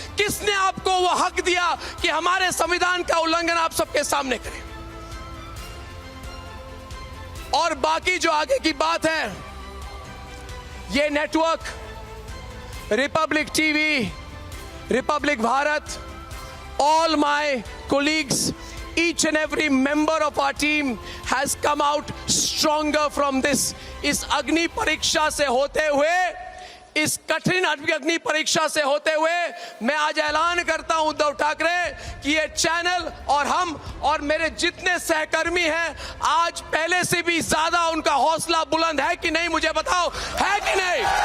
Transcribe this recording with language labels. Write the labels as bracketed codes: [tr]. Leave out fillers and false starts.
[hi] किसने आपको वो हक दिया कि हमारे संविधान का उल्लंघन आप सबके सामने करें? और बाकी जो आगे की बात है, ये network Republic TV, Republic Bharat, [en] all my colleagues each and every member of our team has come out stronger from this. [hi] इस अग्नि परीक्षा से होते हुए, इस कठिन अग्नि परीक्षा से होते हुए मैं आज ऐलान करता हूं उद्धव ठाकरे कि ये चैनल और हम और मेरे जितने सहकर्मी हैं, आज पहले से भी ज्यादा उनका हौसला बुलंद है कि नहीं, मुझे बताओ, है कि नहीं?